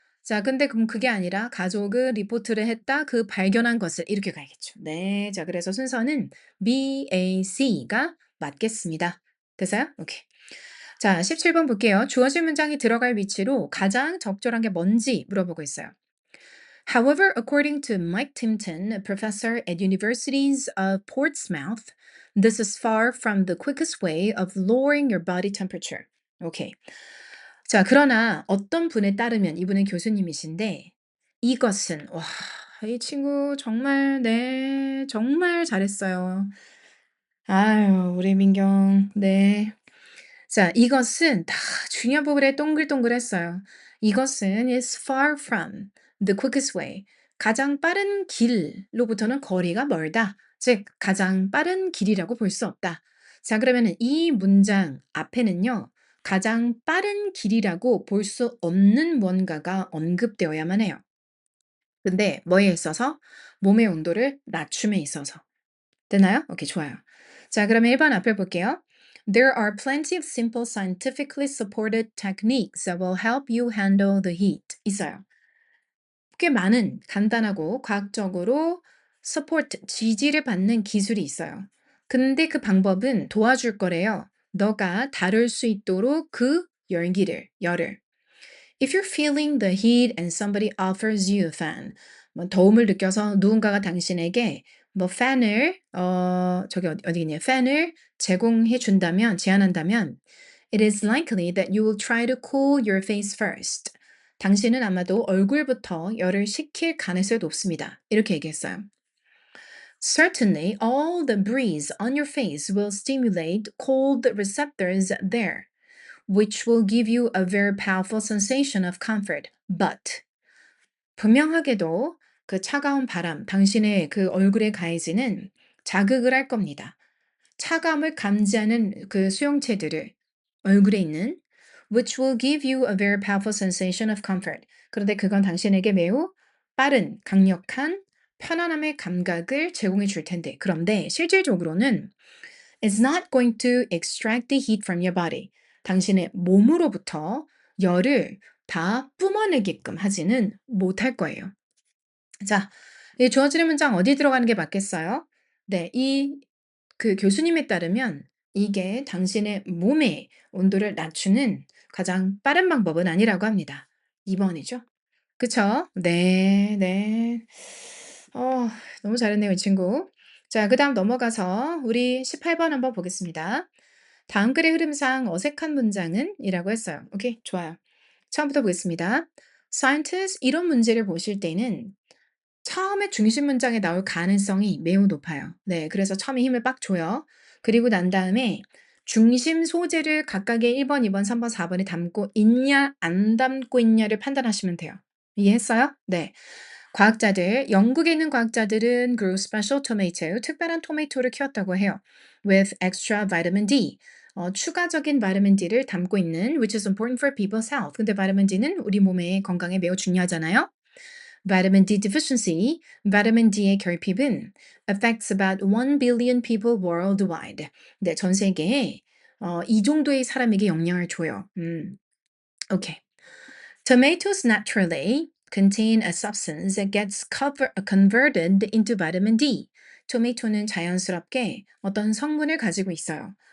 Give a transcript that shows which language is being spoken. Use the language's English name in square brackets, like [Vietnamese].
[Korean] 자, 근데 그럼 그게 아니라 가족은 리포트를 했다. 그 발견한 것을 이렇게 가야겠죠. 네. 자, 그래서 순서는 B, A, C가 맞겠습니다. 됐어요? 오케이. 자, 17번 볼게요. 주어진 문장이 들어갈 위치로 가장 적절한 게 뭔지 물어보고 있어요. [English] However, according to Mike Timpton, a professor at Universities of Portsmouth, this is far from the quickest way of lowering your body temperature. [Korean] 오케이. 자, 그러나 어떤 분에 따르면 이분은 교수님이신데 이것은 와, 이 친구 정말 네, 정말 잘했어요. 아유, 우리 민경. 네. 자, 이것은 다 중요한 부분에 동글동글했어요. 이것은 [English] is far from the quickest way. [Korean] 가장 빠른 길로부터는 거리가 멀다. 즉, 가장 빠른 길이라고 볼 수 없다. 자, 그러면은 이 문장 앞에는요, 가장 빠른 길이라고 볼 수 없는 뭔가가 언급되어야만 해요. 근데 뭐에 있어서? 몸의 온도를 낮춤에 있어서. 되나요? 오케이, 좋아요. 자, 그러면 1번 앞에 볼게요. [English] There are plenty of simple scientifically supported techniques that will help you handle the heat. [Korean] 있어요. 꽤 많은 간단하고 과학적으로 support, 지지를 받는 기술이 있어요. 근데 그 방법은 도와줄 거래요. 너가 다룰 수 있도록 그 열을. [English] If you're feeling the heat and somebody offers you a fan, [Korean] 뭐 더움을 느껴서 누군가가 당신에게 뭐 팬을 저기 어디겠냐 팬을 제공해 준다면 제안한다면 [English] it is likely that you will try to cool your face first. [Korean] 당신은 아마도 얼굴부터 열을 식힐 가능성이 높습니다. 이렇게 얘기했어요. [English] Certainly, all the breeze on your face will stimulate cold receptors there. Which will give you a very powerful sensation of comfort. [Korean] But 분명하게도 그 차가운 바람, 당신의 그 얼굴에 가해지는 자극을 할 겁니다. 차감을 감지하는 그 수용체들을 얼굴에 있는 [English] which will give you a very powerful sensation of comfort. [Korean] 그런데 그건 당신에게 매우 빠른, 강력한 편안함의 감각을 제공해 줄 텐데. 그런데 실질적으로는 [English] is not going to extract the heat from your body. [Korean] 당신의 몸으로부터 열을 다 뿜어내게끔 하지는 못할 거예요. 자, 이 주어지는 문장 어디 들어가는 게 맞겠어요? 네, 그 교수님에 따르면 이게 당신의 몸의 온도를 낮추는 가장 빠른 방법은 아니라고 합니다. 2번이죠. 그쵸? 네, 네. 어, 너무 잘했네요, 이 친구. 자, 그다음 넘어가서 우리 18번 한번 보겠습니다. 다음 글의 흐름상 어색한 문장은? 이라고 했어요. 오케이, 좋아요. 처음부터 보겠습니다. Scientists 이런 문제를 보실 때는 처음에 중심 문장에 나올 가능성이 매우 높아요. 네, 그래서 처음에 힘을 빡 줘요. 그리고 난 다음에 중심 소재를 각각의 1번, 2번, 3번, 4번에 담고 있냐, 안 담고 있냐를 판단하시면 돼요. 이해했어요? 네. 영국에 있는 과학자들은 [English] grew special tomato, [Korean] 특별한 토마토를 키웠다고 해요. [English] with extra vitamin D. [Korean] 추가적인 바이타민 D를 담고 있는 [English] which is important for people's health. [Korean] 근데 바이타민 D는 우리 몸의 건강에 매우 중요하잖아요. [English] Vitamin D deficiency, [Korean] 바이타민 D의 결핍은 [English] affects about 1 billion people worldwide. [Korean] 네, 전 세계에 이 정도의 사람에게 영향을 줘요. 오케이. [English] Tomatoes naturally contain a substance that gets converted into vitamin D. [Korean] 토마토는 자연스럽게 어떤 성분을 가지고 있어요.